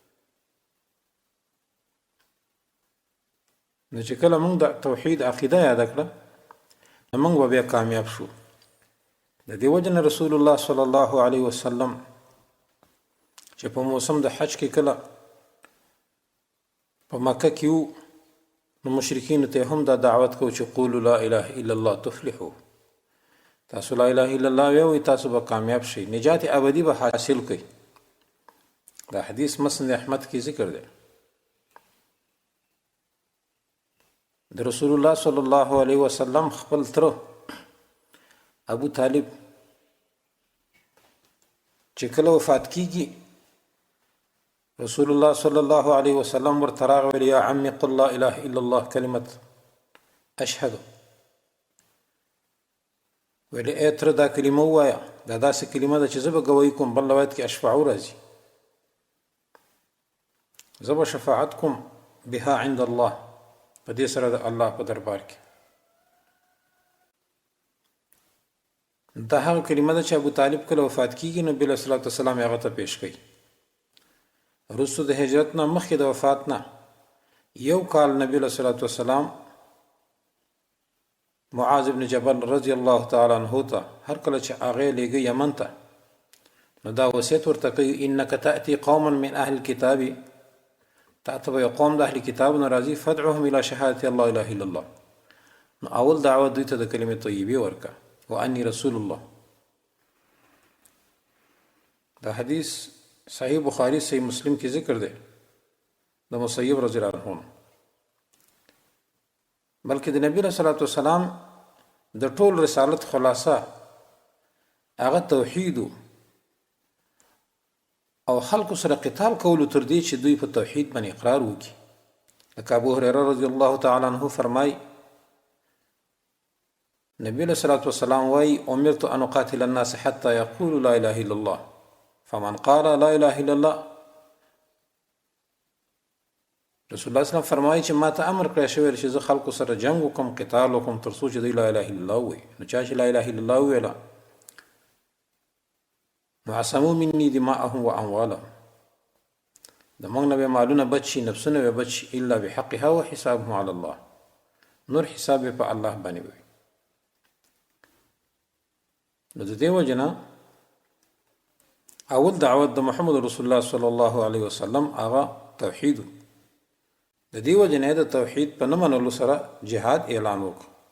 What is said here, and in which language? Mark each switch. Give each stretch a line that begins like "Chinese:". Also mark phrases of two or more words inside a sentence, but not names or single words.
Pashto: نو چې کله موږ د توحید عقیده یاده کړه نو موږ به بیا کامیاب شو. د دې وجه نه رسول الله
Arabic: صلی الله علیه وسلم
Pashto: چې په موسم د حج کې کله په مکه کې وو نو مشرکینو ته هم دا دعوت کو چې
Arabic: قولوا لا اله الا الله تفلحوا،
Pashto: تاسو
Arabic: لا اله الا الله
Pashto: وایئ تاسو به کامیاب شئ، نجات ابدي به حاصل کړئ. دا حدیث مسند احمد کې ذکر دی. د رسول الله
Arabic: صلی الله علیه وسلم
Pashto: خپل تر ابو طالب چې کله وفات کیږي رسول الله
Arabic: صلی الله علیه وسلم
Pashto: ورته راغی
Arabic: یا عمي قل لا اله الا الله
Pashto: کلمت اشهد ویل ای تر دا کلمه ووایه دا داسې کلمه ده چې زه به ګویي کوم. بل روایت کې اشفعو راځي، زه به شفاعت کوم
Arabic: بها عند الله،
Pashto: په دې سره د الله په دربار کې. دا هغه کلمه ده چې ابو طالب کله وفات کیږي نبی له
Arabic: صلوات والسلام
Pashto: هغه ته پیش کړي. وروسته د هجرت نه مخکې د وفات نه یو کال نبی له
Arabic: صلوات والسلام
Pashto: معاذ بن جبل
Arabic: رضی الله تعالی عنہ
Pashto: ته هر کله چې هغه لېږي یمن ته، نو دا وصیت ورته کوي
Arabic: انک تأتی قوما من اهل الكتاب،
Pashto: تاته به قوم د اهل کتاب نه راځي،
Arabic: فدعوهم الى شهادة الله اله الا الله.
Pashto: نو اول دعوت دوی ته د کلمې طیبه ورکا
Arabic: وانی رسول الله.
Pashto: دا حدیث صحیح بخاری صحیح مسلم کې ذکر دی د مصیب
Arabic: رضی الله عنه،
Pashto: بلکې د نبی
Arabic: صلی الله علیه وسلم
Pashto: د ټول رسالت خلاصه هغه توحید او خلق سره قتال کول تر دې چې دوی په توحید باندې اقرار وکړي.
Arabic: لکه ابو هريره رضی الله تعالی عنه فرمای نبی صلی الله علیه وسلم وايي امرت ان اقاتل الناس حتى يقولوا لا اله الا الله فمن قال لا اله الا الله.
Pashto: رسول الله
Arabic: صلی الله علیه وسلم
Pashto: فرمایي چې ما ته امر کړی شوی چې زه خلکو سره جنگ وکم، قتال وکم، تر څو چې دوی
Arabic: لا اله الا الله
Pashto: وایي. نو چا چې
Arabic: لا اله الا الله
Pashto: ویله نو
Arabic: عصموا مني دماءهم واموالهم،
Pashto: د موږ نه به مالونه بچ شي، نفسونه به بچ شي،
Arabic: الا بحقها وحسابهم على الله،
Pashto: نور حساب په الله باندې وي. نو د دې وجه نه اول دعوت د محمد رسول الله
Arabic: صلی الله علیه وسلم
Pashto: هغه توحید. د دې وجه نه د توحید په نه منلو سره جهاد اعلان وکړ.